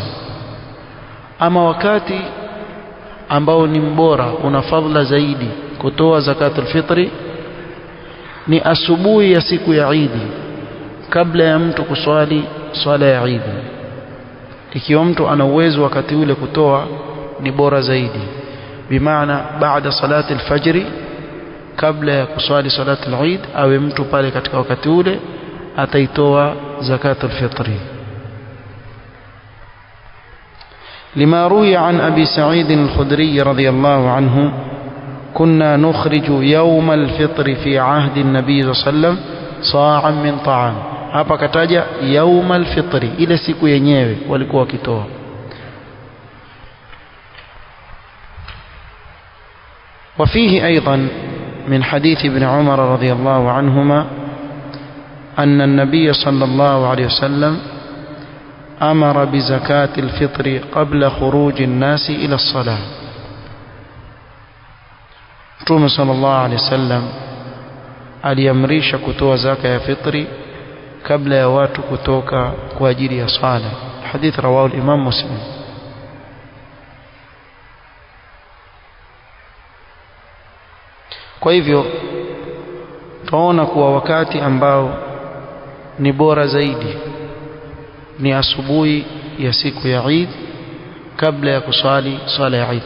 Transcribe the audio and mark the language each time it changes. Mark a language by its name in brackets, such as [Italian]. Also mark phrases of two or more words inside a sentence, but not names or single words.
[Swahili] Ama wakati ambao ni mbora, una fadhila zaidi kutoa [Arabic] زكاة الفطر, [Swahili] ni asubuhi ya siku ya Eid kabla ya mtu kuswali swala ya Eid. Ikiwa mtu ana uwezo wakati ule kutoa, ni bora zaidi, bimaana baada [Arabic] صلاة الفجر, [Swahili] kabla ya kuswali [Arabic] صلاة العيد, [Swahili] awe mtu pale katika wakati ule ataitoa [Arabic] زكاة الفطر. لما روي عن أبي سعيد الخدري رضي الله عنه كنا نخرج يوم الفطر في عهد النبي صلى الله عليه وسلم صاعا من طعام. [Swahili] hapa kataja [Arabic] يوم الفطر, [Swahili] ile siku yenyewe walikuwa wakitoa. [Arabic] وفيه أيضا من حديث ابن عمر رضي الله عنهما أن النبي صلى الله عليه وسلم أمر بزكاة الفطر قبل خروج الناس إلى الصلاة. [Swahili] Mtume [Arabic] صلى الله عليه وسلم [Swahili] aliamrisha kutoa zaka ya fitri kabla ya watu kutoka kwa ajili ya sala. [Arabic] حديث رواه الإمام مسلم. [Swahili] Kwa hivyo tunaona kuwa wakati ambao ni bora zaidi ni asubuhi ya siku ya Eid kabla ya kusali swala ya Eid.